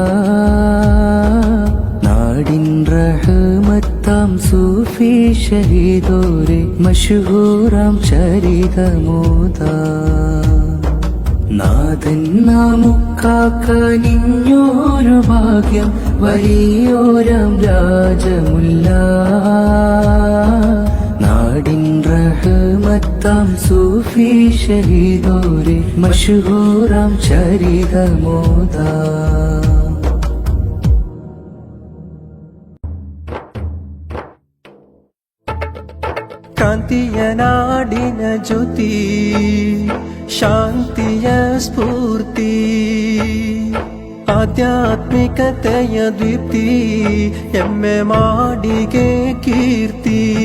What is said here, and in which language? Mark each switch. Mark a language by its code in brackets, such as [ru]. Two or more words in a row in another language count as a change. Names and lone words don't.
[ml] നാടിൻ റഹ്മത്താം സൂഫി ഷഹീദോരെ മഷ്ഹൂറാം ചരിതമോദ നാഥൻ നാമുക്കാക്കനിഞ്ഞൊരു ഭാഗ്യം വലിയോരാം രാജമുല്ല നാടിൻ റഹ്മത്താം സൂഫി ഷഹീദോരെ മഷ്ഹൂറാം ചരിതമോദ [kn] ಕ್ರಾಂತಿಯ ನಾಡಿನ ಜ್ಯೋತಿ ಶಾಂತಿಯ ಸ್ಫೂರ್ತಿ ಆಧ್ಯಾತ್ಮಿಕತೆಯ ದೀಪ್ತಿ ಎಮ್ಮೆ ಮಾಡಿಗೆ ಕೀರ್ತಿ